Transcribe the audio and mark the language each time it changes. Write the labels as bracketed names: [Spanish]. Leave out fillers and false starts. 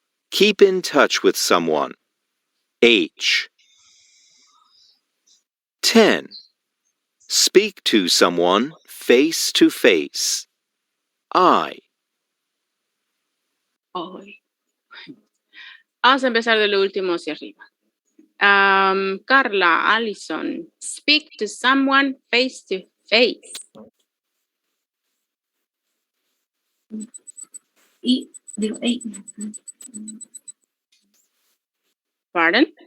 [English] Keep in touch with someone. H. 10. Speak to someone face to face. I. [Spanish] Vamos a empezar de lo último hacia arriba. [English] Carla, Allison, speak to someone face to face. Pardon?